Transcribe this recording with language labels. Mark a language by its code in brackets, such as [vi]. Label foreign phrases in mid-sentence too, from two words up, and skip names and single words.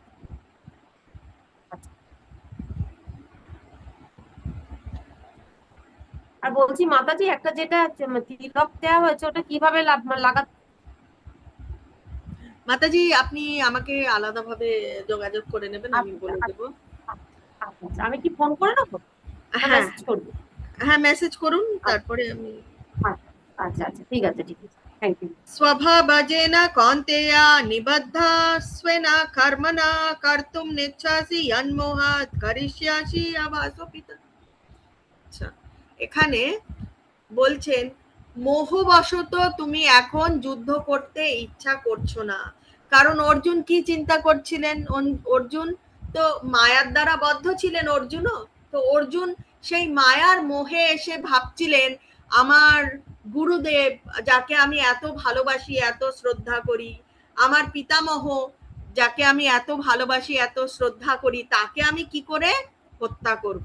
[bn] আর বলছি মাতাজি, একটা যেটা তিলক দেওয়া হয়েছে ওটা কিভাবে লাগাতে? মাতাজি আপনি আমাকে আলাদাভাবে যোগাযোগ করে নেবেন, আমি বলে দেবো। আচ্ছা, আমি কি ফোন করে নেবো না হ্যাঁ মেসেজ করবো? হ্যাঁ, মেসেজ করুন, তারপরে আমি। আচ্ছা আচ্ছা, ঠিক আছে ঠিক আছে, [en] thank you. [sa] स्वभावजेन कौन्तेय निबद्धा स्वेन कर्मणा कर्तुं नेच्छसि यन्मोहात् करिष्यासि अवासोपित। [bn] আচ্ছা, এখানে বলছেন মোহবশত তুমি এখন যুদ্ধ করতে ইচ্ছা করছো না। কারণ অর্জুন কি চিন্তা করছিলেন? অর্জুন তো মায়ার দ্বারা বদ্ধ ছিলেন। অর্জুনও তো, অর্জুন সেই মায়ার মোহে এসে ভাবছিলেন আমার গুরুদেব, যাকে আমি এত ভালোবাসি, এত শ্রদ্ধা করি, আমার পিতামহ, যাকে আমি এত ভালোবাসি, এত শ্রদ্ধা করি, তাকে আমি কি করে হত্যা করব।